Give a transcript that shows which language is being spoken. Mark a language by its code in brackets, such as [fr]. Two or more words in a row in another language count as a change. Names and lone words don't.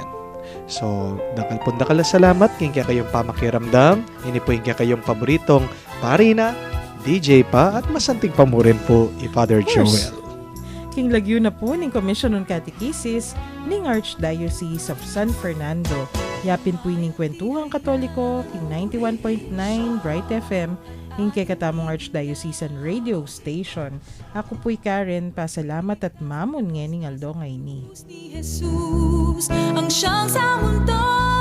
[pam] So, dakal po dakal na salamat, king kaya kayong pamakiramdam, ini po yung kaya kayong paboritong parina, DJ pa, at masanting pamurin po, Father course. Joel. King lagyo na po ning Commission on Catechesis ning Archdiocese of San Fernando. Yapin po ining Kwentuhang Katoliko, king 91.9 Bright FM, ing kay katamong [en] Archdiocesan Radio Station. [pam] Ako po'y Karen, pasalamat at mamon ngening aldo ngay ni. [tl] Jesus ang siyang sa mundo